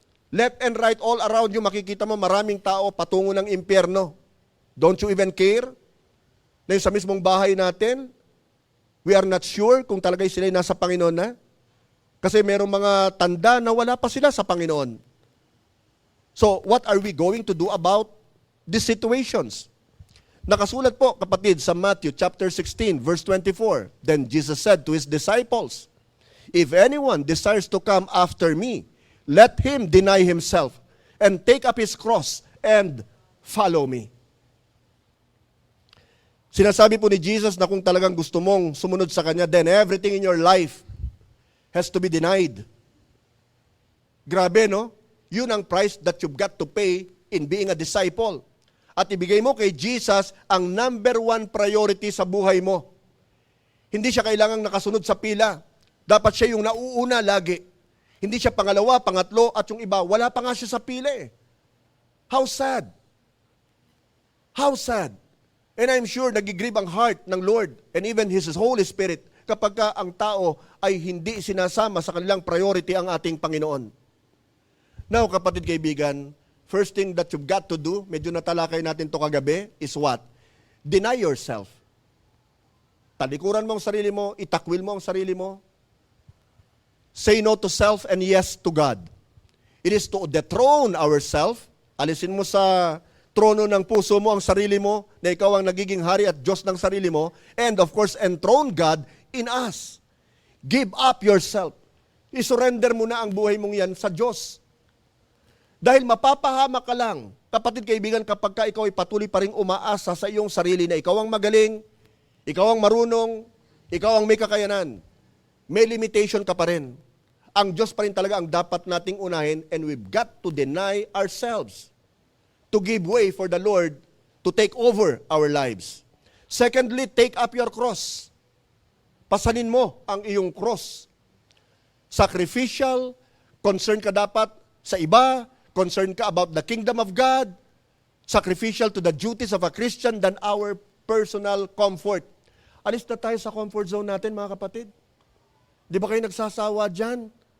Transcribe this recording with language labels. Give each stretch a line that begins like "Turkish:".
English: Left and right all around you,
Filipino: makikita mo maraming tao patungo ng impyerno.
English: Don't you even care?
Filipino: Na sa mismong bahay natin,
English: we are not sure
Filipino: kung talaga sila nasa Panginoon na. Kasi merong mga tanda na wala pa sila sa Panginoon.
English: So, what are we going to do about these situations?
Filipino: Nakasulat po, kapatid, sa Matthew chapter 16, verse 24.
English: Then Jesus said to His disciples, "If anyone desires to come after me, let him deny himself and take up his cross and follow me."
Filipino: Sinasabi po ni Jesus na kung talagang gusto mong sumunod sa Kanya,
English: then everything in your life has to be denied.
Filipino: Grabe, no? Yun ang
English: price that you've got to pay in being a disciple.
Filipino: At ibigay mo kay Jesus ang number one priority sa buhay mo. Hindi siya kailangang nakasunod sa pila. Dapat siya yung nauuna lagi. Hindi siya pangalawa, pangatlo, at yung iba, wala pa nga siya sa pila eh.
English: How sad. How sad. And I'm sure
Filipino: nagigrieve ang heart ng Lord
English: and even His Holy Spirit
Filipino: kapag ka ang tao ay hindi sinasama sa kanilang priority ang ating Panginoon.
English: Now,
Filipino: kapatid kaibigan,
English: first thing that you've got to do,
Filipino: medyo natalakay natin to kagabi,
English: is what? Deny yourself.
Filipino: Talikuran mo ang sarili mo, itakwil mo ang sarili mo.
English: Say no to self and yes to God. It is to dethrone ourselves.
Filipino: Alisin mo sa trono ng puso mo ang sarili mo, na ikaw ang nagiging hari at Diyos ng sarili mo,
English: and of course, enthrone God in us. Give up yourself.
Filipino: I-surrender mo na ang buhay mong yan sa Diyos. Dahil mapapahama ka lang, kapatid kaibigan, kapag ka ikaw ay patuloy pa rin umaasa sa iyong sarili na ikaw ang magaling, ikaw ang marunong, ikaw ang may kakayanan, may limitation ka pa rin. Ang Diyos pa rin talaga ang dapat nating unahin,
English: and we've got to deny ourselves to give way for the Lord to take over our lives. Secondly, take up your cross.
Filipino: Pasanin mo ang iyong cross.
English: Sacrificial, concern
Filipino: ka dapat sa iba,
English: concern ka about the kingdom of God, sacrificial to the duties of a Christian than our personal comfort.
Filipino: Alis na tayo sa comfort zone natin, mga kapatid. Di ba kayo nagsasawa dyan?